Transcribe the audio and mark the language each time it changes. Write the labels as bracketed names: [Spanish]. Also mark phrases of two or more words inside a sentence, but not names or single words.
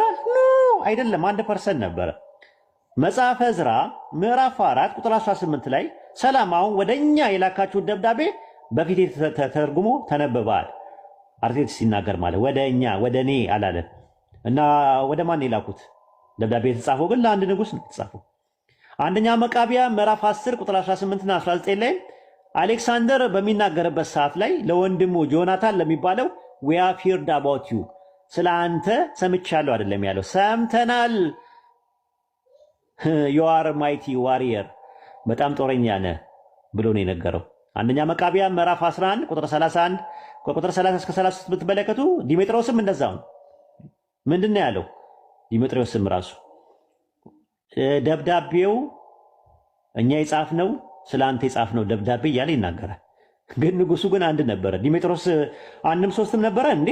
[Amharic] ኖ አይደለም፣ 1% ነበረ። መጽሐፈ ዕዝራ ምዕራፍ 4 ቁጥር 18 ላይ ሰላም፣ አሁን ወደ እኛ የላካችሁት ደብዳቤ በፊቴ ተተርጉሞ ተነበባል። አርቴክስ ሲናገር ማለት ወደ እኛ ወደ እኔ አላለ እና ወደ ማን የላኩት? ደብዳቤ የተጻፈው ግን ለአንድ ንጉስ ነው የተጻፈው። አንደኛ መቃቢያ ምዕራፍ 10 ቁጥር 18 እና 19 ላይ አሌክሳንደር በሚናገርበት ሰዓት ላይ ለወንድሙ ጆናታን ለሚባለው [English] we have heard about you [Amharic] ስለ አንተ ሰምቻለሁ አይደለም ያለው፣ ሰምተናል። [English] you are mighty warrior [Amharic] በጣም ጦረኛ ነህ ብሎ ነው የነገረው። አንደኛ መቃቢያ ምዕራፍ 11 ቁጥር 31 ከቁጥር 30 እስከ 33 ብትመለከቱ ዲሜጥሮስም እንደዛው ነው። ምንድን ነው ያለው? ዲሜጥሮስም ራሱ ደብዳቤው እኛ የጻፍነው ስለ አንተ የጻፍነው ደብዳቤ እያለ ይናገራል። ግን ንጉሱ ግን አንድ ነበረ። ዲሜጥሮስ አንድም ሶስትም ነበረ እንዴ?